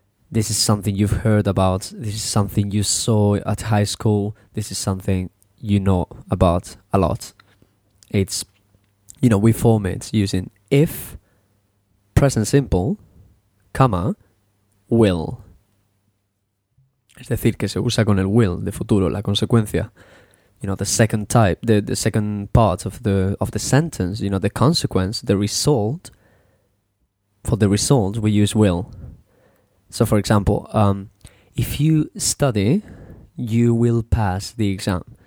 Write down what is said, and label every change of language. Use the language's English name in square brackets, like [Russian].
[English] This is something you've heard about. This is something you saw at high school. This is something you know about a lot. It's, you know, we form it using if, present simple, comma, will. [Spanish] Es decir, que se usa con el will, de futuro, la consecuencia. [English] You know, the second type, the second part of the sentence, you know, the consequence, the result. For the result, we use will. So, for example, if you study, you will pass the exam.